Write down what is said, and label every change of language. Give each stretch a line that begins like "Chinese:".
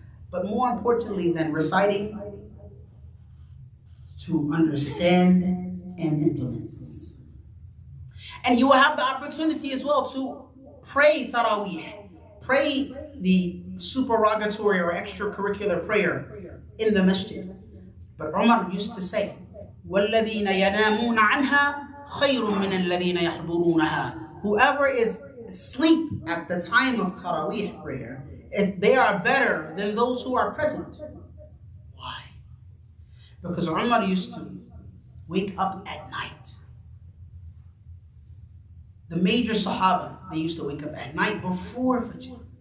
English: But more importantly than reciting, to understand and implement. And you will have the opportunity as well to pray Taraweeh, pray the supererogatory or extracurricular prayer in the masjid. But Umar used to say,
Arabic: وَالَّذِينَ يَنَامُونَ عَنْهَا خَيْرٌ مِّنَ الَّذِينَ يَحْضُرُونَهَا.
English: Whoever is asleep at the time of Taraweeh prayer, they are better than those who are present. Why? Because Umar used to wake up at night. The major Sahaba, they used to wake up at night before Fajr.